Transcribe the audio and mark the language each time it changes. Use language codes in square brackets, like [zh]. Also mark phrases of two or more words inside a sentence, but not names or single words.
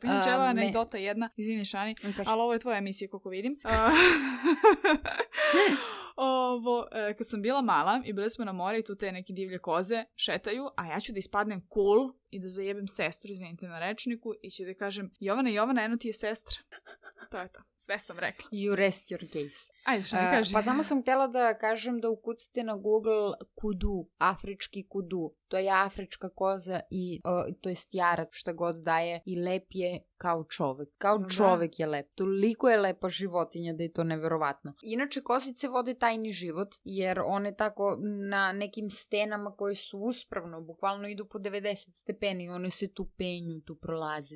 [sr] Inače, evo anegdota jedna, izvini Šani, ali ovo je tvoja emisija koliko vidim. Kad sam bila mala i bili smo na more i tu te neke divlje koze šetaju, a ja ću da ispadnem cool i da zajebem sestru, izvinite na rečniku, i ću da kažem, Jovana, eno ti je sestra. To je to. Sve sam rekla. [en] You rest your case. [sr] Ajde, što mi kaži. Pa samo sam htjela da kažem da ukucate na Google kudu, afrički kudu. To je afrička koza i to je jarat, šta god daje, i lep je kao čovek. Kao čovek je lep. Toliko je lepa životinja da je to neverovatno. Inače, kozice vode tajni život, jer one tako na nekim stenama koje su uspravno, bukvalno idu po 90 stepeni, one se tu penju, tu prolaze.